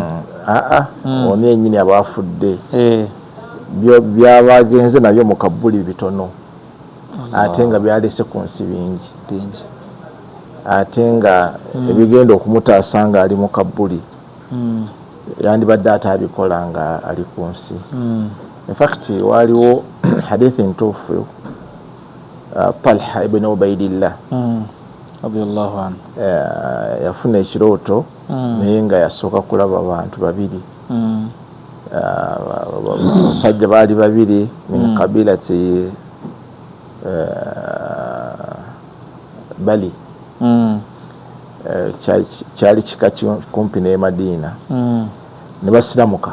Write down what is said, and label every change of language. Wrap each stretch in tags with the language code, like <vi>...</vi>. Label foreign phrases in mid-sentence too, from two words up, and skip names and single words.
<lg>Oni yennyini abaafudde byabagenze nabyo mu kabbuli bitono, ate nga byalese ku nsi bingi, ate nga ebigenda okumutaasa nga ali mu kabbuli yandibadde atabikola nga ali ku nsi.</lg> <en>In fact</en> <lg>waliwo hadithi ntuufu Talha ibn Ubaidillah</lg> <ar>رضي الله عنه</ar> <lg>yafuna ekirooto naye nga yasooka kulaba abantu babiri, abasajja baali babiri</lg> <ar>من قبيلة بلي,</ar> <lg>kyali kika kumpi ne Madiina, ne basiramuka.</lg>